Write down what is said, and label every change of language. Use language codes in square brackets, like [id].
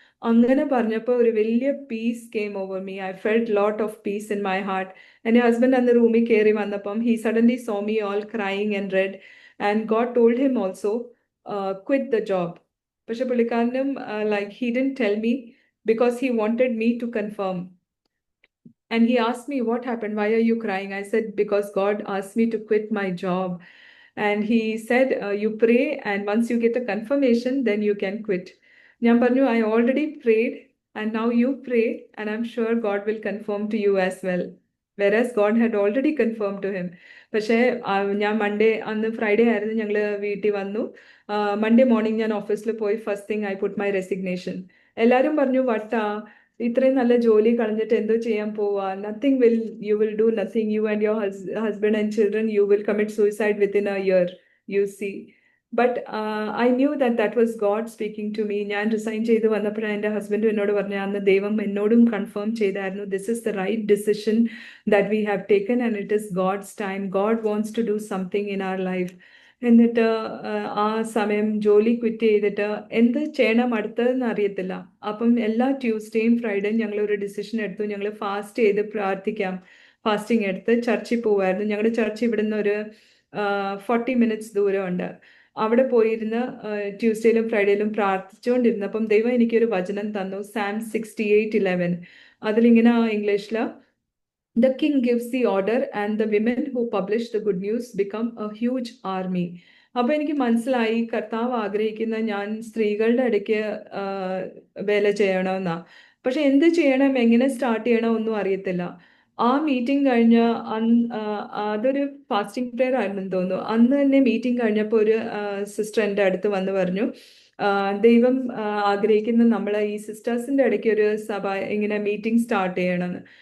[ml] അങ്ങനെ പറഞ്ഞപ്പോൾ ഒരു വലിയ [en] Peace came over me. I felt lot of peace in my heart. [ml] എൻ്റെ ഹസ്ബൻഡ് അന്ന് റൂമിൽ കയറി വന്നപ്പം [en] He suddenly saw me all crying and red and God told him also quit the job. [ml] പക്ഷെ പുള്ളിക്കാരനും [en] He didn't tell me because he wanted me to confirm. And he asked me, what happened? Why are you crying? I said, because God asked me to quit my job. And he said, you pray, and once you get a confirmation, then you can quit. [ml] ഞാൻ പറഞ്ഞു, [en] I already prayed, and now you pray, and I'm sure God will confirm to you as well. Whereas God had already confirmed to him. [ml] പക്ഷേ ഞാൻ അന്ന് Friday ആയിരുന്നു, ഞങ്ങൾ വീട്ടിൽ വന്നു. Monday morning ഞാൻ ഓഫീസിൽ പോയി. [en] First thing I put my resignation. [ml] എല്ലാവരും പറഞ്ഞു, വട്ടാ, ഇത്രയും നല്ല ജോലി കളഞ്ഞിട്ട് എന്തോ ചെയ്യാൻ പോവാ? [en] Nothing you will do nothing. You and your husband and children, you will commit suicide within a year, you see. But I knew that was God speaking to me. [ml] ഞാൻ റിസൈൻ ചെയ്ത് വന്നപ്പോഴാണ് എൻ്റെ ഹസ്ബൻഡും എന്നോട് പറഞ്ഞു, അന്ന് ദൈവം എന്നോടും കൺഫേം ചെയ്തായിരുന്നു, [en] This is the right decision that we have taken and it is God's time. God wants to do something in our life. [ml] എന്നിട്ട് ആ സമയം ജോലി ക്വിറ്റ് ചെയ്തിട്ട് എന്ത് ചെയ്യണം അടുത്തതെന്ന് അറിയത്തില്ല. അപ്പം എല്ലാ ട്യൂസ്ഡേയും ഫ്രൈഡേയും ഞങ്ങൾ ഒരു ഡിസിഷൻ എടുത്തു. ഞങ്ങൾ ഫാസ്റ്റ് ചെയ്ത് പ്രാർത്ഥിക്കാം. ഫാസ്റ്റിംഗ് എടുത്ത് ചർച്ചിൽ പോവായിരുന്നു. ഞങ്ങളുടെ ചർച്ച് ഇവിടുന്ന് ഒരു 40 minutes ദൂരമുണ്ട്. അവിടെ പോയിരുന്ന് ട്യൂസ്ഡേയിലും ഫ്രൈഡേയിലും പ്രാർത്ഥിച്ചുകൊണ്ടിരുന്നപ്പം ദൈവം എനിക്കൊരു വചനം തന്നു, Psalm 68:11. അതിലിങ്ങനെ ഇംഗ്ലീഷിൽ, [en] the king gives the order and the women who publish the good news become a huge army. [ml] അപ്പൊ എനിക്ക് മനസ്സിലായി, കർത്താവ് ആഗ്രഹിക്കുന്ന ഞാൻ സ്ത്രീകളുടെ ഇടയ്ക്ക് വേല ചെയ്യണമെന്നാ. പക്ഷെ എന്ത് ചെയ്യണം, എങ്ങനെ സ്റ്റാർട്ട് ചെയ്യണം ഒന്നും അറിയത്തില്ല. ആ മീറ്റിംഗ് കഴിഞ്ഞ് അതൊരു ഫാസ്റ്റിംഗ് പ്രെയർ ആയിരുന്നെന്ന് തോന്നുന്നു. അന്ന് തന്നെ മീറ്റിംഗ് കഴിഞ്ഞപ്പോൾ ഒരു സിസ്റ്റർ എൻ്റെ അടുത്ത് വന്ന് പറഞ്ഞു, ദൈവം ആഗ്രഹിക്കുന്ന നമ്മളെ ഈ സിസ്റ്റേഴ്സിൻ്റെ ഇടയ്ക്ക് ഒരു സഭ ഇങ്ങനെ മീറ്റിംഗ് സ്റ്റാർട്ട് ചെയ്യണമെന്ന്.